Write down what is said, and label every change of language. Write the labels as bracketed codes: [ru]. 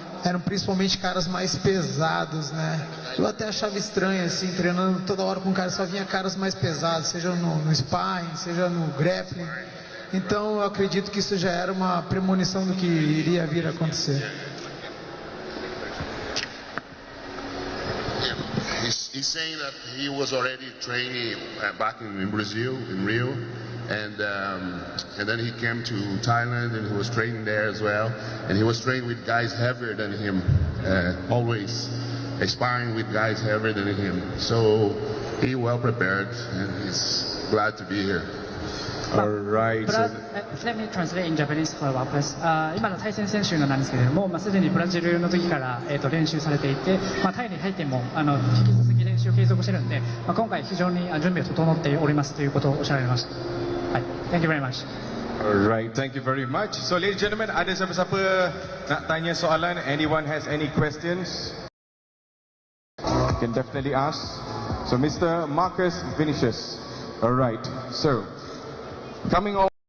[pt] eram principalmente caras mais pesados, né? Eu até achava estranho, assim, treinando toda hora com caras, só vinha caras mais pesados, seja no sparring, seja no grappling. Então eu acredito que isso já era uma premonição do que iria vir a acontecer. [en] He's saying that he was already training back in Brazil, in Rio, and then he came to Thailand and he was training there as well, and he was training with guys heavier than him, always sparring with guys heavier than him. So he well prepared and he's glad to be here. Alright. Let me translate in Japanese for our press. [ja] 今の対戦選手なんですけれども、すでにブラジルの時から、練習されていて、タイに入っても引き続き練習を継続しているので、今回非常に準備が整っておりますということをおっしゃられました。 [en] はい、Thank you very much. Alright, thank you very much. So ladies and gentlemen, [ms] ada siapa-siapa nak tanya soalan? [en] Anyone has any questions? You can definitely ask. So Mr. Marcus Vinicius. Alright, so coming on.